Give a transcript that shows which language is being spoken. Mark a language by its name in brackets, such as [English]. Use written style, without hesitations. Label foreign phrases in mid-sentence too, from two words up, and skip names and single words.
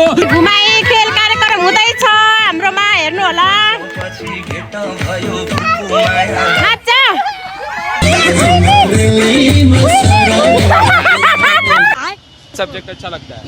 [Nepali] घुमाई खेल कार्यक्रम हुँदैछ हाम्रोमा हेर्नु होला नाच्छ [Hindi] सब्जेक्ट अच्छा लगता है